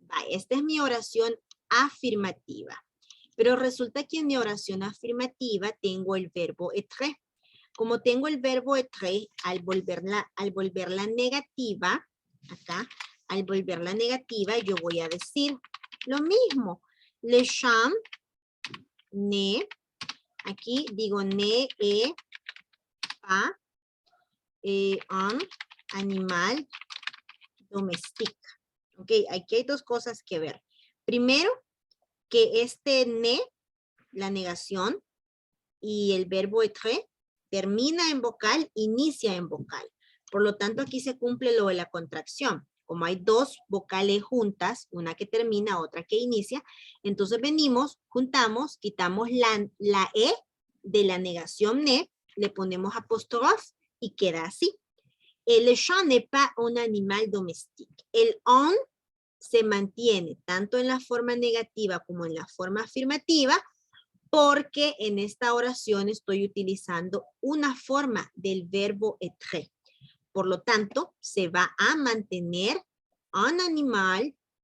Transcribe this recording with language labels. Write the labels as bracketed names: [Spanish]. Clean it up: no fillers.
[Spanish] Esta es mi oración afirmativa. Pero resulta que en mi oración afirmativa tengo el verbo être. Como tengo el verbo être, al volverla negativa, acá, al volverla negativa, yo voy a decir lo mismo. [French] Le chant n'est, [Spanish] aquí digo [French] n'est pas un animal domestique. [Spanish] Ok, aquí hay dos cosas que ver. Primero, que este ne, la negación, y el verbo être, termina en vocal, inicia en vocal. Por lo tanto, aquí se cumple lo de la contracción. Como hay dos vocales juntas, una que termina, otra que inicia, entonces venimos, juntamos, quitamos la E de la negación ne, le ponemos apóstrofe y queda así. [French] Le chat n'est pas un animal domestique. [Spanish] El on se mantiene tanto en la forma negativa como en la forma afirmativa, porque en esta oración estoy utilizando una forma del verbo être. Por lo tanto, se va a mantener un animal.